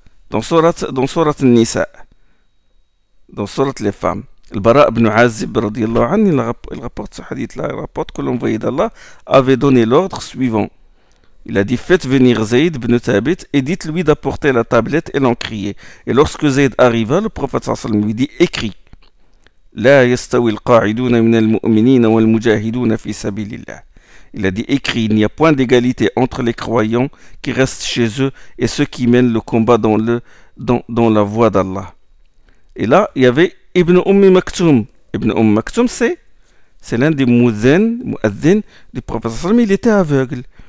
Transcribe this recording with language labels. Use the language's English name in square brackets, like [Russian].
[French] Dans Surat Nisa, dans Surat les femmes. Al-Bara ibn Azib radiyallahu anhu, il rapporte ce hadith-là, il rapporte que l'envoyé d'Allah avait donné l'ordre suivant. Il a dit, faites venir Zayd ibn Thabit et dites-lui d'apporter la tablette et l'encrier. Et lorsque Zayd arriva, le prophète sallallahu alayhi wa sallam lui dit, écris. [Arabic] لا يستوي القاعدون من المؤمنين والمجاهدون في سبيل الله. [French] Il a dit écrit, il n'y a point d'égalité entre les croyants qui restent chez eux et ceux qui mènent le combat dans la voie d'Allah. Et là, il y avait Ibn Maktoum. Ibn Maktoum, c'est l'un des muazzin du prophète sallallahu alayhi wa sallam. Il était aveugle.